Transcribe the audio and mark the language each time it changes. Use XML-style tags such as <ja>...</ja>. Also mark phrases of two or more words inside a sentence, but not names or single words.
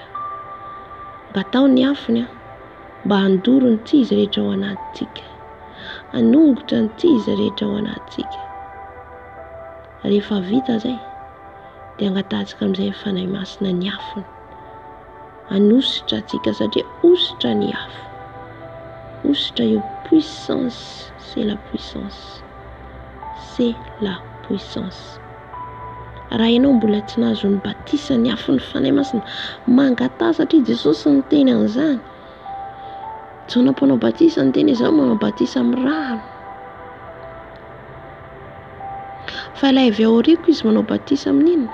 <mg>Mba atao ny afony mba handoro ny tsy izy rehetra ao anatintsika, hanongotra ny tsy izy rehetra ao anatintsika. Rehefa vita zay dia angatantsika amin'izay ny fanahy masina ny afony, hanositra atsika, satria ositra ny afo, ositra io puissance,</mg> <fr>c'est la puissance, c'est la puissance.</fr> <mg>Raha ianao mbola tsy nahazo ny batisa ny afo ny fanahy masina, mangata, satria Jesosy ny teny an'izany. Tsy nampanao batisa ny teny izao, manao batisa amin'ny rano. Fa ilay avy ao aoriako izy manao batisa amin'inona?</mg>